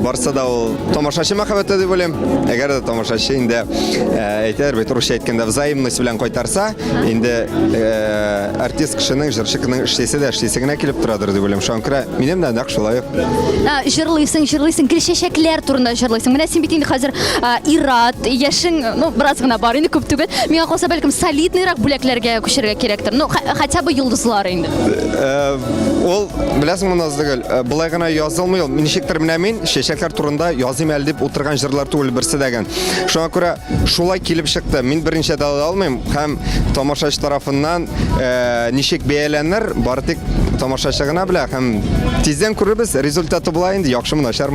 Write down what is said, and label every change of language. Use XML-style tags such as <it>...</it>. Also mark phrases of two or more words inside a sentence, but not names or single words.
<tt>Барса да ул тамашачы мәхәббәте дип беләм. Әгәр дә тамашачы инде әйтәр бит русча әйткәндә взаимность белән кайтарса, инде артист кешенең, җырчы кешенең эшлисе генә килеп торадыр дип беләм. Шуңа күрә минем дә нәкъ шулай. Җырлыйсың, гөл чәчәкләр турында җырлыйсың. Менә син бит инде хәзер ир-ат, яшең, ну, бераз гына бар инде, күп түгел. Миңа калса бәлкем солидныйрак бүләкләргә күчәргә кирәктер. Ну, хотя бы йолдызлар инде. Ул беләсеңме Назгөл, булай гына язылмый ул. Ничектер менә мин чәчәкләр турында языйм әле дип утырган җырлар түгел берсе дәгән. Шуңа күрә шулай килеп чыкты. Мин беренче дә алмыйм һәм тамашачы тарафыннан ничек бәяләнер, бары тик тамашачы гына белә һәм тиздән күрербез, результаты була инде, яхшымы, начармы.</tt>